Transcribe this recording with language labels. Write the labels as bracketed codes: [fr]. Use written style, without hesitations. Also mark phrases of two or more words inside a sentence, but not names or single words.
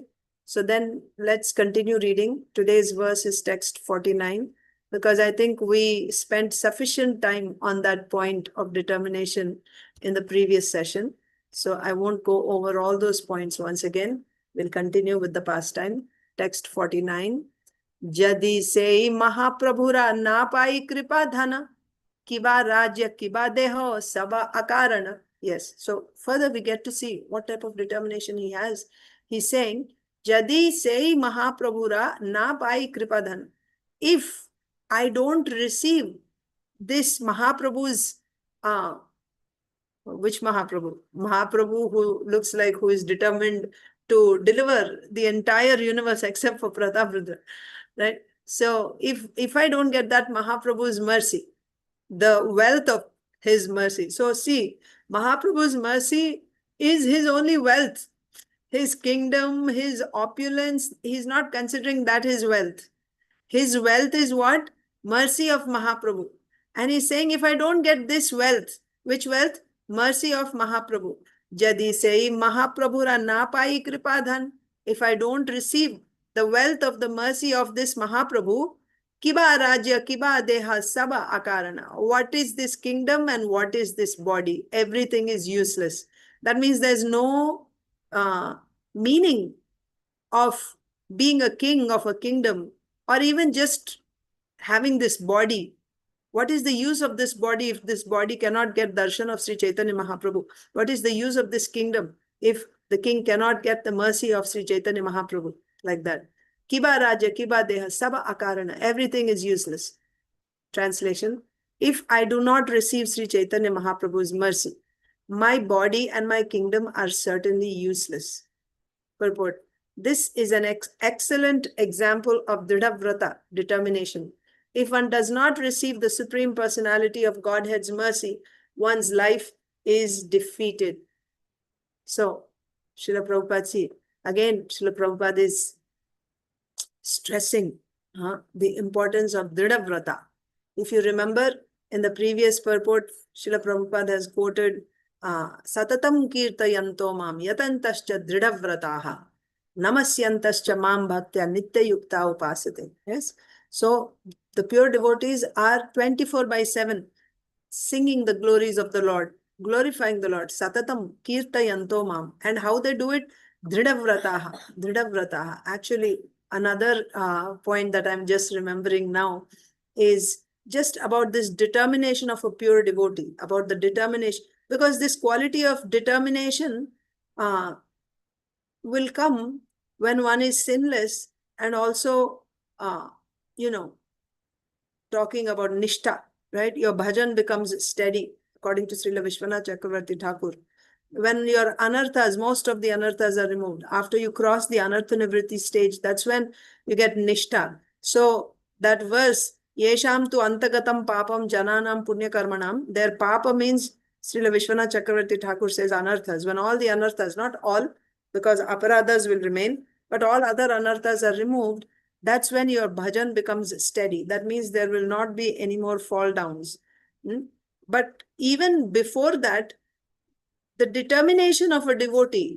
[en] So then let's continue reading. Today's verse is text 49, because I think we spent sufficient time on that point of determination in the previous session. So I won't go over all those points once again. We'll continue with the pastime. Text 49. [bn] যদি সেই মহাপ্রভুর না পাই কৃপা-ধন কিবা রাজ্য কিবা দেহ সব অকারণ. [en] Yes. So further we get to see what type of determination he has. He's saying, [bn] যদি সেই মহাপ্রভুর না পাই কৃপা-ধন. [en] If I don't receive this Mahaprabhu's which Mahaprabhu? Mahaprabhu who looks like who is determined to deliver the entire universe except for Prataparudra, right? So if I don't get that Mahaprabhu's mercy, the wealth of his mercy. So see, Mahaprabhu's mercy is his only wealth. His kingdom, his opulence, he's not considering that his wealth. His wealth is what? Mercy of Mahaprabhu. And he's saying, if I don't get this wealth, which wealth? Mercy of Mahaprabhu. [bn] যদি সেই মহাপ্রভুর না পাই কৃপা-ধন. [en] If I don't receive the wealth of the mercy of this Mahaprabhu, [bn] কিবা রাজ্য, কিবা দেহ, সব অকারণ. [en] What is this kingdom and what is this body? Everything is useless. That means there's no meaning of being a king of a kingdom, or even just having this body. What is the use of this body if this body cannot get darshan of Śrī Caitanya Mahāprabhu? What is the use of this kingdom if the king cannot get the mercy of Śrī Caitanya Mahāprabhu? Like that. [bn] কিবা রাজ্য, কিবা দেহ, সব অকারণ. [en] Everything is useless. Translation. If I do not receive Śrī Caitanya Mahāprabhu's mercy, my body and my kingdom are certainly useless. Purport. This is an excellent example of dṛḍha-vrata, determination. If one does not receive the Supreme Personality of Godhead's mercy, one's life is defeated. So, Srila Prabhupada, see, again, Srila Prabhupada is stressing the importance of dṛḍha-vrata. If you remember, in the previous purport, Srila Prabhupada has quoted, [sa] सततं कीर्तयन्तो मां यतन्तश्च दृढव्रताः. नमस्यन्तश्च मां भक्त्या नित्ययुक्ता उपासते. [en] Yes. So the pure devotees are 24/7 singing the glories of the Lord, glorifying the Lord. [sa] सततं कीर्तयन्तो मां. [en] And how they do it? [sa] दृढव्रताः दृढव्रताः. [en] Actually, another point that I'm just remembering now is just about this determination of a pure devotee, about the determination, because this quality of determination will come when one is sinless, and also, you know, talking about nishtha, right? Your bhajan becomes steady, according to Srila Vishwanath Chakravarti Thakur. When your anarthas, most of the anarthas are removed, after you cross the [sa] अनर्थ निवृत्ति [en] stage, that's when you get nishtha. So that verse, [sa] येषां तु अन्तगतं पापं जनानां पुण्य कर्मणाम्, [en] their papa means, Srila Vishwanath Chakravarti Thakur says anarthas. When all the anarthas, not all, because aparadhas will remain, but all other anarthas are removed, that's when your bhajan becomes steady. That means there will not be any more fall downs. But even before that, the determination of a devotee.